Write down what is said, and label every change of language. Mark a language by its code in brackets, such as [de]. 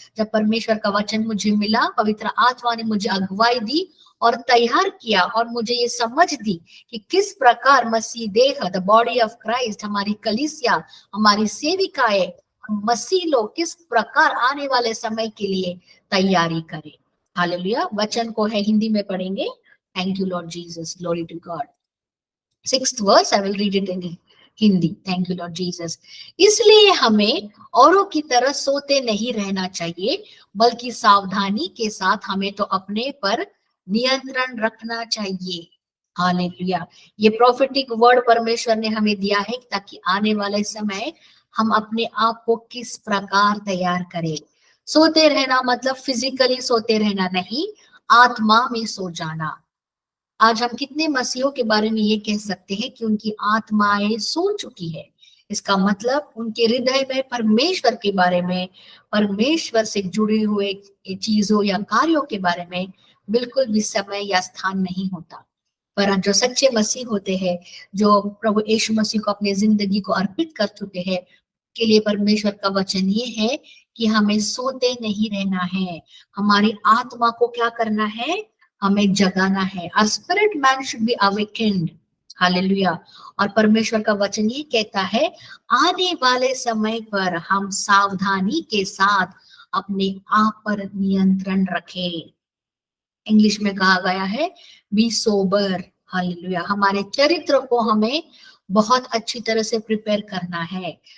[hi] जब परमेश्वर का वचन मुझे मिला, पवित्र आत्मा ने मुझे अगुवाई दी और तैयार किया, और मुझे ये समझ दी कि किस प्रकार मसीह देह, [en] the body of Christ, [hi] हमारी कलीसिया, हमारी सेविकाएं, मसीह लोग किस प्रकार आने वाले समय के लिए तैयारी करें। हालेलुया। वचन को है हिंदी में पढ़ेंगे। [en] Thank you Lord Jesus, glory to God. 6th verse, I will read it in Hindi. Thank you Lord Jesus. [hi] इसलिए हमें औरों की तरह सोते नहीं रहना चाहिए, बल्कि सावधानी के साथ हमें तो अपने पर नियंत्रण रखना चाहिए। हालेलुया। ये प्रॉफिटिक वर्ड परमेश्वर ने हमें दिया है ताकि आने वाले समय हम अपने आप को किस प्रकार तैयार करें। सोते रहना मतलब फिजिकली सोते रहना नहीं, आत्मा में सो जाना। आज हम कितने मसीहों के बारे में ये कह सकते हैं कि उनकी आत्माएं सो चुकी है। इसका मतलब उनके हृदय में परमेश्वर के बारे में, परमेश्वर से जुड़े हुए चीजों या कार्यों के बारे में बिल्कुल भी समय या स्थान नहीं होता। पर जो सच्चे मसीह होते हैं, जो प्रभु यीशु मसीह को अपनी जिंदगी को अर्पित कर चुके हैं, के लिए परमेश्वर का वचन ये है कि हमें सोते नहीं रहना है। हमारी आत्मा को क्या करना है? हमें जगाना है। [en] Our spirit man should be awakened. [hi] Hallelujah. और परमेश्वर का वचन ये कहता है, आने वाले समय पर हम सावधानी के साथ अपने आप पर नियंत्रण रखें। इंग्लिश में कहा गया है [en] Be sober. [hi] हालेलुया। हमारे चरित्र को हमें बहुत अच्छी तरह से प्रिपेयर करना है।